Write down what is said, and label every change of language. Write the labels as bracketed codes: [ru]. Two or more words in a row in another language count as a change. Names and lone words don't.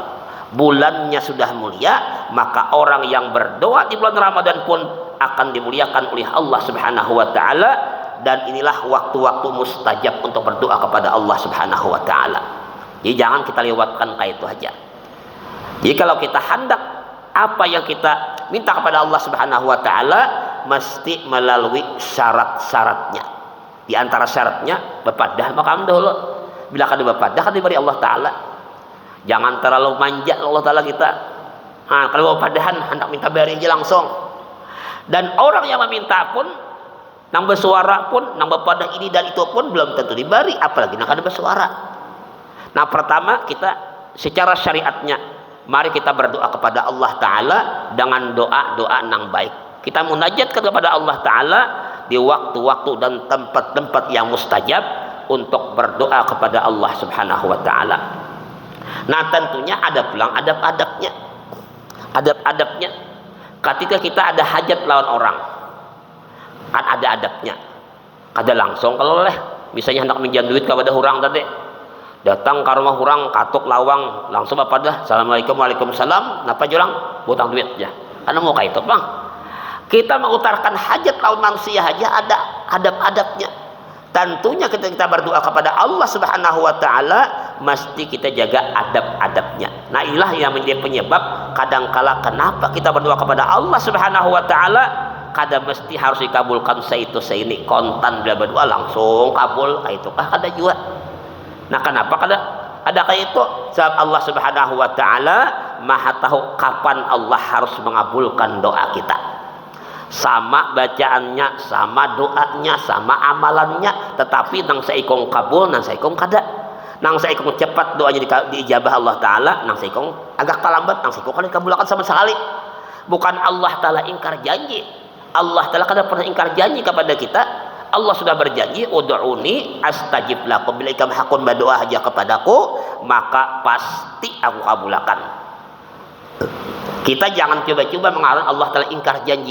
[id] Bulannya sudah mulia, maka orang yang berdoa di bulan Ramadan pun akan dimuliakan oleh Allah [ar] سبحانه وتعالى. [id] Dan inilah waktu-waktu mustajab untuk berdoa kepada Allah [ar] سبحانه وتعالى. [id] Jadi jangan kita lewatkan kayak itu aja. Jadi kalau kita hendak apa yang kita minta kepada Allah [ar] سبحانه وتعالى, [id] mesti melalui syarat-syaratnya. [bjn] Di antara syaratnya bepadah makam dahulu. Bila kada bepadah kan diberi Allah Ta'ala. Jangan terlalu manja Allah Ta'ala kita. Kalau bepadahan hendak minta beri aja langsung. Dan orang yang meminta pun, nang bersuara pun, nang bepadah ini dan itu pun belum tentu diberi, apalagi nang kada bersuara. [id] Nah, pertama kita secara syariatnya, mari kita berdoa kepada Allah Ta'ala dengan doa-doa nang baik. Kita munajat kepada Allah Ta'ala di waktu-waktu dan tempat-tempat yang mustajab untuk berdoa kepada Allah [ar] سبحانه وتعالى. [id] Nah, tentunya ada pulang adab-adabnya. Adab-adabnya ketika kita ada hajat lawan orang, kan ada adabnya. [bjn] Kada langsung kalau leh, misalnya hendak minjam duit kepada orang tadi, datang ke rumah orang, katuk lawang, langsung apa dah, [ar] السلام عليكم، وعليكم السلام, [bjn] napa jurang, butang duit ya. [id] Karena mau kayak itu bang, kita mengutarakan hajat lawan manusia aja ada adab-adabnya. Tentunya kita berdoa kepada Allah [ar] سبحانه وتعالى, [id] mesti kita jaga adab-adabnya. Nah, inilah yang menjadi penyebab kadangkala kenapa kita berdoa kepada Allah [ar] سبحانه وتعالى [id] kada mesti harus dikabulkan seitu seini, kontan bila berdoa langsung kabul, itu kah kada juga. Nah, kenapa kada ada kayak itu? Sebab Allah [ar] سبحانه وتعالى [id] Maha tahu kapan Allah harus mengabulkan doa kita. [bjn] Sama bacaannya, sama doanya, sama amalannya, tetapi nang saikong kabul, nang saikong kada. Nang saikong cepat doanya diijabah Allah Ta'ala, nang saikong agak terlambat, nang saikong kada dikabulkan sama sekali. [id] Bukan Allah Ta'ala ingkar janji. Allah Ta'ala kada pernah ingkar janji kepada kita. Allah sudah berjanji, [ar] ادعوني أستجب لكم, [id] bila ikam hakun berdoa aja kepadaku, maka pasti aku kabulkan. Kita jangan coba-coba mengatakan Allah telah ingkar janji.